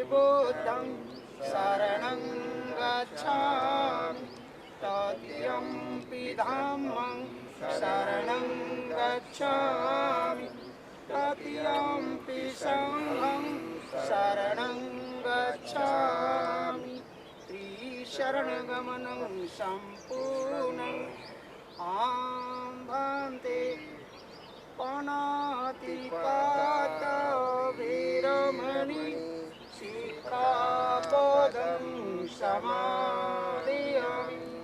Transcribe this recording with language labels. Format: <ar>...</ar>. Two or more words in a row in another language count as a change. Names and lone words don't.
<pi>बुद्धं शरणं गच्छामि तृतीयंपि धम्मं शरणं गच्छामि तृतीयंपि संघं शरणं गच्छामि त्रिशरणगमनं सम्पूर्णम् आं भन्ते पाणातिपात वीरमणि सिक्खापदं समादयामि</pi>